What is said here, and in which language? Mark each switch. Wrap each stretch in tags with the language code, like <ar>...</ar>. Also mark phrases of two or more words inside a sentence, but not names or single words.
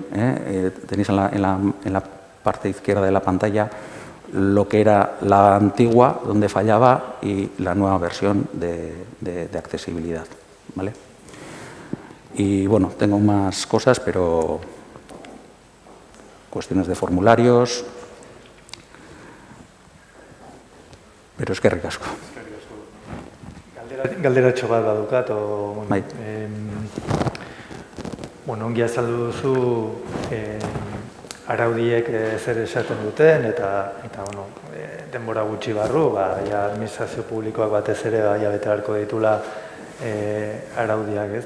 <es>Tenéis en la parte izquierda de la pantalla lo que era la antigua, donde fallaba, y la nueva versión de accesibilidad, ¿vale? Y bueno, tengo más cosas, pero cuestiones de formularios, pero es que ricasco.</es> <eu>Galderatxo bat badukat, Bai. Ongi azaldu duzu araudiek zer esaten duten, eta denbora gutxi barru, administrazio publikoak batez ere bete beharko ditula araudiak, ez?</eu>